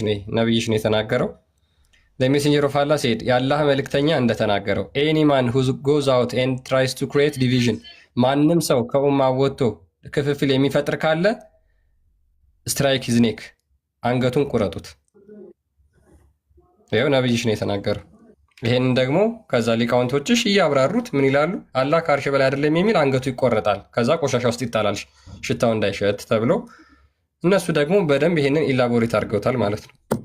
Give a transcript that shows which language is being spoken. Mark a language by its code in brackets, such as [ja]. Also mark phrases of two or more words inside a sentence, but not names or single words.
[am] ነው የተናገረው። [en] the messenger of Allah said [am] የአላህ መልእክተኛ እንደተናገረው [en] any man who goes out and tries to create division [am] ማንም ሰው ከኡማ ወጥቶ ክፍፍል የሚፈጥር ካለ [en] strike his neck [am] አንገቱን ቁረጡት። ይሄው ነብይሽ ነው የተናገረው። ይሄን ደግሞ ከዛ ሊቃውንቶችሽ እያብራሩት ምን ይላሉ? አላህ ከአርሽ በላይ አይደለም የሚል አንገቱ ይቆረጣል፣ ከዛ ቆሻሻ ውስጥ ይጣላል ሽታው እንዳይሸት ተብሎ፣ እነሱ ደግሞ በደንብ ይሄንን ኢላቦሬት አድርገውታል ማለት ነው።